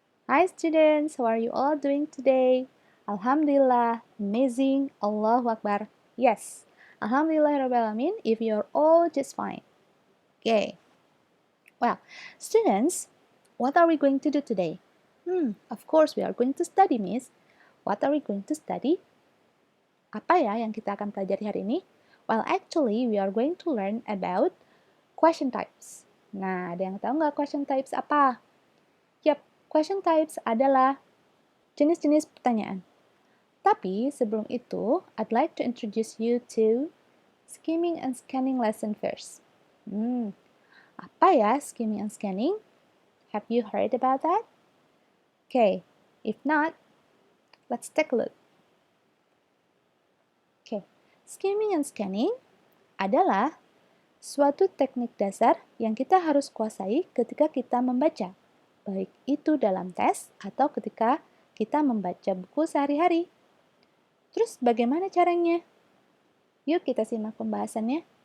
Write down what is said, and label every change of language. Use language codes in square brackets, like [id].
[en] Hi students, how are you all doing today? Alhamdulillah, amazing, Allahu Akbar. Yes, Alhamdulillah Rabbil Alamin, if you're all just fine. Okay. Well, students, what are we going to do today? Of course we are going to study, Miss. What are we going to study? [id] Apa ya yang kita akan pelajari hari ini? [en] Well, actually, we are going to learn about question types. [id] Nah, ada yang tahu nggak question types apa? Yap, question types adalah jenis-jenis pertanyaan. Tapi sebelum itu, [en] I'd like to introduce you to skimming and scanning lesson first. [id] Apa ya [en] skimming and scanning? Have you heard about that? Okay, if not, let's take a look. [id] Okay, skimming and scanning adalah suatu teknik dasar yang kita harus kuasai ketika kita membaca, baik itu dalam tes atau ketika kita membaca buku sehari-hari. Terus bagaimana caranya? Yuk kita simak pembahasannya.